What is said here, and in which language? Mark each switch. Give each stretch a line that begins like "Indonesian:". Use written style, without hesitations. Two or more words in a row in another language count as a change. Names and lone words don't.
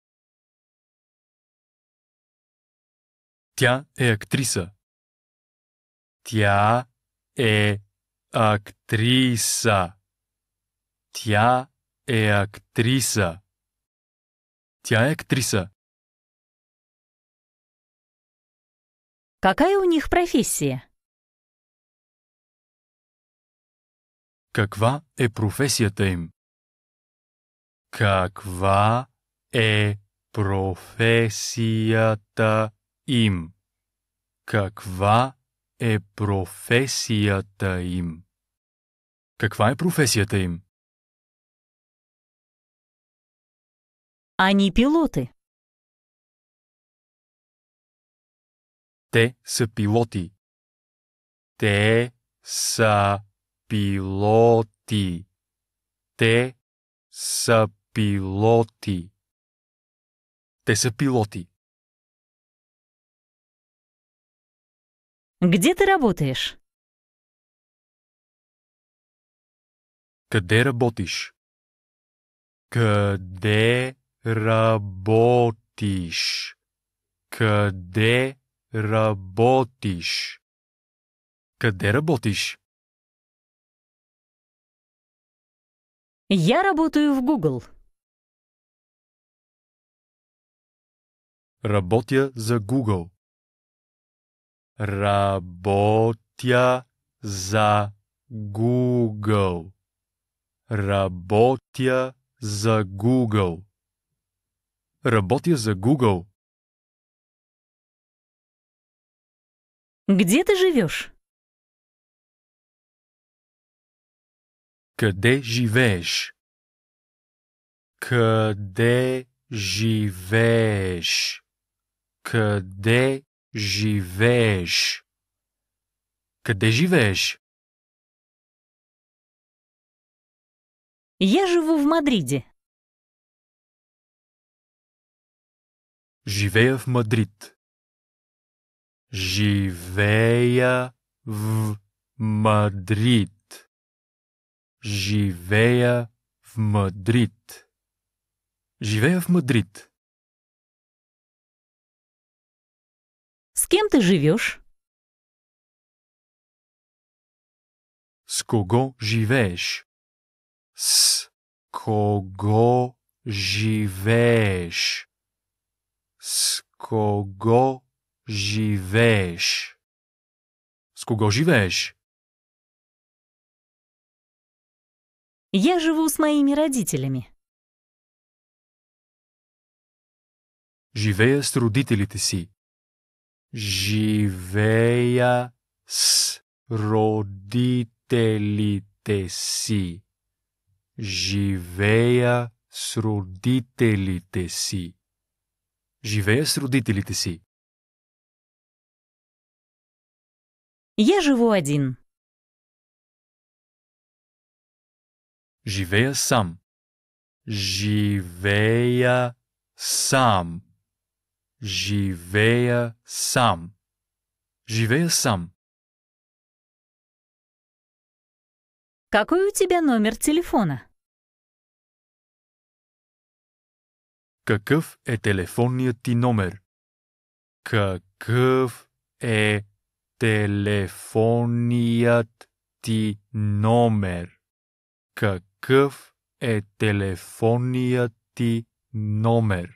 Bulgarian: Тя е актриса. Тя е актриса. Тя е актриса. Тя е актриса.
Russian: Какая у них профессия?
Bulgarian: Каква е професията им? Каква е професията им? Каква е професията им? Каква е професията им?
Russian: Они пилоты.
Bulgarian: Те са пилоти. Те са пилоти. Те са пилоти. Те са пилоти.
Russian: Где ты работаешь?
Bulgarian: Къде работиш? Къде работиш? Къде работиш? Къде работиш?
Russian: Я работаю в Google.
Bulgarian: Работя за Google. Работя за Google. Работя за Google. Работя за Google.
Russian: Где ты живешь?
Bulgarian: Къде живееш? Къде живееш? Къде живееш? Къде живееш?
Russian: Я живу в Мадриде.
Bulgarian: Живея в Мадрид. Живея в Мадрид. Живея в Мадрид. Живея в Мадрид.
Russian: С кем ты живешь?
Bulgarian: С кого живееш? С кого живееш? С кого живееш? С кого живееш?
Russian: Я живу с моими родителями.
Bulgarian: Живея с родителите си. Живея с родителите си. Живея с родителите си. Живея с родителите си.
Russian: Я живу один.
Bulgarian: Живея сам. Живея сам. Живея сам. Живея сам.
Russian: Какой у тебя номер телефона?
Bulgarian: Какъв е телефонният ти номер? Какъв е телефонният ти номер? Какъв е телефонният ти номер?